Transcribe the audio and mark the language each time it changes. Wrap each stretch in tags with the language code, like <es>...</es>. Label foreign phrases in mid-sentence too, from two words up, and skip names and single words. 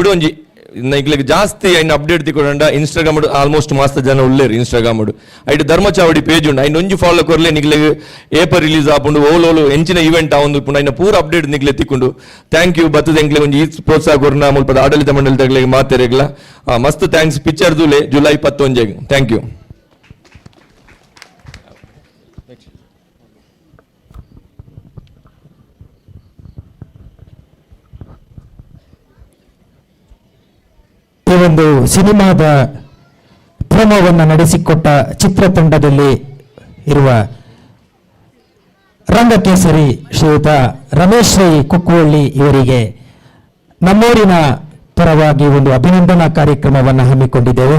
<tcy>ಒಂಜಿ ಇಗ್ಲಿಗೆ ಜಾಸ್ತಿ ಐನ್ ಅಪ್ಡೇಟ್ ತಿಕ್ಕೊಂಡ ಇನ್ಸ್ಟಾಗ್ರಾಮ್ ಆಲ್ಮೋಸ್ಟ್ ಮಸ್ತ್ ಜನ ಉಳ್ಳೇರು ಇನ್ಸ್ಟಾಗ್ರಾಮ್ ಐಟ್ ಧರ್ಮಚಾವಡಿ ಪೇಜ್ ಉಂಡು ಐನ್ ಒಂಜಿ ಫಾಲೋ ಕೊರ್ಲೆ ನಿಗ್ಲಿಗೆ ಏಪರ್ ರಿಲೀಸ್ ಆಪುಂಡು ಓಲೋಲು ಎಂಚಿನ ಈವೆಂಟ್ ಆವೊಂದು ಪುಂಡು ಐನ ಪೂರ ಅಪ್ಡೇಟ್ ನಿಗ್ಲೆ ತಿಕ್ಕೊಂಡು</tcy> <en>thank you</en> <tcy>ಬತ್ತದ ಎಂಗ್ಲೆ ಒಂಜಿ ಈ ಪ್ರೋತ್ಸಾಹ ಕೊರ್ನ ಮುಲ್ಪದ ಆಡಳಿತ ಮಂಡಳಿ ತಗ್ಲಿಗೆ ಮಾತೆರೆಗ್ಲ ಮಸ್ತ್ ಥ್ಯಾಂಕ್ಸ್ ಪಿಕ್ಚರ್ ದೂಲೆ ಜುಲೈ 11</tcy> <en>thank you.</en> <kn>ಈ ಒಂದು ಸಿನಿಮಾದ ಪ್ರೋಮೋವನ್ನು ನಡೆಸಿಕೊಟ್ಟ ಚಿತ್ರತಂಡದಲ್ಲಿ ಇರುವ ರಂಗಕೇಸರಿ ಶ್ರೀಯುತ ರಮೇಶ್ ರೈ ಕುಕ್ಕುವಳ್ಳಿ ಇವರಿಗೆ ನಮ್ಮೂರಿನ ಪರವಾಗಿ ಒಂದು ಅಭಿನಂದನಾ ಕಾರ್ಯಕ್ರಮವನ್ನು ಹಮ್ಮಿಕೊಂಡಿದ್ದೇವೆ.</kn>